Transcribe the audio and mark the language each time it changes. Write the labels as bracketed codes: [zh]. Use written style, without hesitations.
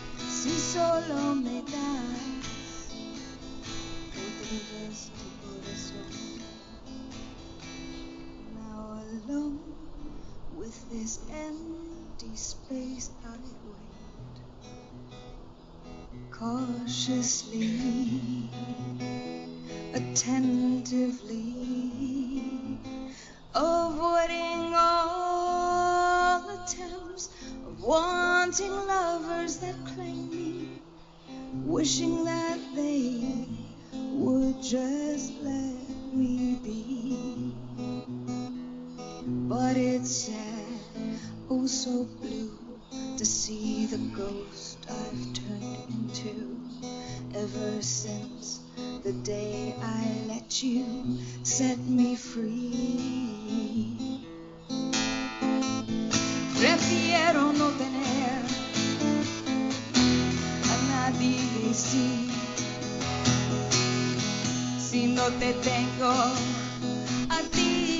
[es] Si solo me das otra vez tu corazón. [en] Now alone with this empty space I wait cautiously, attentively, avoiding all attempts of wanting lovers that claim me, wishing that they would just let me be. But it's sad, oh so blue, to see the ghost I've turned into ever since the day I let you set me free. [es] Prefiero no tener a nadie si no te tengo a ti.